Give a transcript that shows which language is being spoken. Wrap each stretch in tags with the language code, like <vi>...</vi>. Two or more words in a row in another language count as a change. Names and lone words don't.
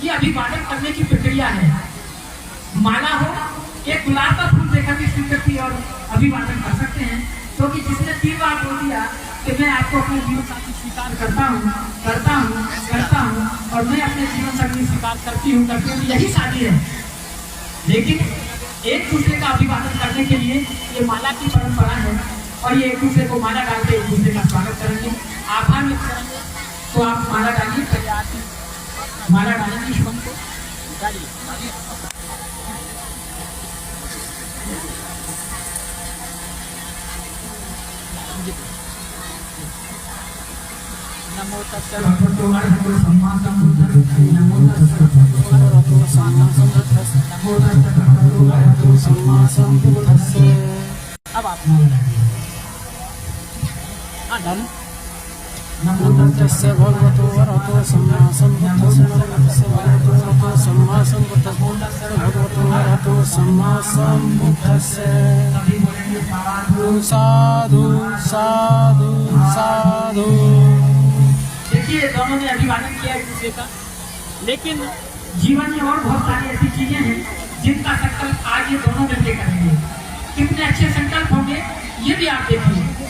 <hi>ये अभिवादन करने की प्रक्रिया है। माला हो, एक गुलाब का फूल देकर भी स्वीकृति और अभिवादन कर सकते हैं, क्योंकि जिसने 3 बार बोल दिया कि मैं आपको अपने जीवन साथी स्वीकार करता हूँ और मैं अपने जीवन साथी स्वीकार करती हूँ, यही शादी है। लेकिन एक दूसरे का अभिवादन करने के लिए ये माला की परंपरा है और ये एक दूसरे को माला डाल के एक दूसरे का स्वागत करेंगे, आभार व्यक्त करेंगे। तो आप माला डालिए, माला डालेंगे शुभम को डालिए।</hi> <pi>नमो तस्सै भगवतो अरहतो सम्मा सम्बुद्धस्सै। नमो तस्सै भगवतो अरहतो सम्मा सम्बुद्धस्सै। नमो तस्सै भगवतो अरहतो सम्मा सम्बुद्धस्सै।</pi> <hi>अब आप डाल।</hi> <pi>नमो तस्सै भगवतो अरहतो सम्मा सम्बुद्धस्सै। नमो तस्सै भगवतो अरहतो सम्मा सम्बुद्धस्सै। भगवतो अरहतो सम्मा सम्बुद्धस्सै।</pi> <hi>सभी बोलेंगे</hi> <pi>साधु साधु साधु।</pi> <hi>देखिए दोनों ने अभिवादन किया एक दूसरे का, लेकिन जीवन में और बहुत सारी ऐसी चीजें हैं जिनका संकल्प आज ये दोनों मिलकर करेंगे। कितने अच्छे संकल्प होंगे ये भी आप देखिए।</hi>